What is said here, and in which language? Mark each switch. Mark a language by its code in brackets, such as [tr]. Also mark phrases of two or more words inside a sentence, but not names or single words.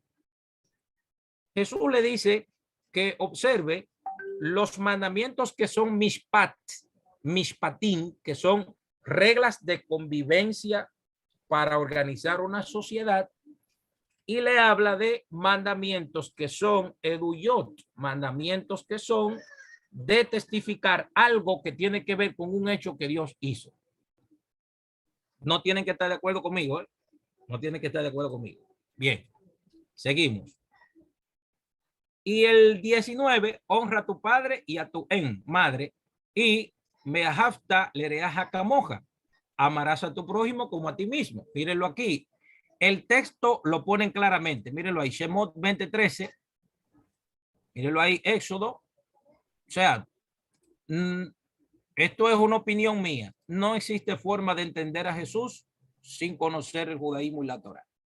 [es] Jesús le dice que observe los mandamientos que son mishpatim, que son reglas de convivencia para organizar una sociedad, y le habla de mandamientos que son eduyot, mandamientos que son de testificar algo que tiene que ver con un hecho que Dios hizo. No tienen que estar de acuerdo conmigo, ¿eh? No tienen que estar de acuerdo conmigo. Bien, seguimos. Y el 19, honra a tu padre y a tu madre, y [he] ואהבת לרעך כמוך, [es] amarás a tu prójimo como a ti mismo. Mírenlo aquí. El texto lo ponen claramente. Mírenlo ahí, Shemot 20:13. Mírenlo ahí, Éxodo. O sea, esto es una opinión mía. No existe forma de entender a Jesús sin conocer el judaísmo y la Torá.